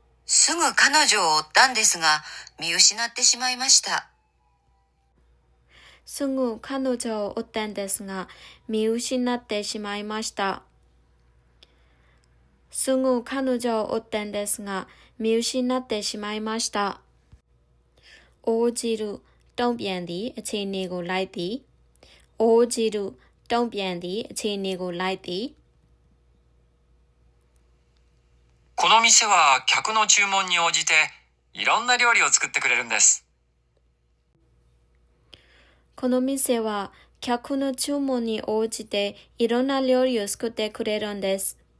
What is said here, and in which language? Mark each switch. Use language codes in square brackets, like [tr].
[ja] すぐ彼女を追ったんですが、見失ってしまいました。すぐ彼女を追ったんですが、見失ってしまいました。すぐ彼女を追ったんですが、見失ってしまいました。 [my] 応じる、တုံ့ပြန်သည်、အခြေအနေကိုလိုက်သည်。応じる、တုံ့ပြန်သည်、အခြေအနေကိုလိုက်သည်。 [ja] この店は客の注文に応じていろんな料理を作ってくれるんです。この店は客の注文に応じていろんな料理を作ってくれるんです。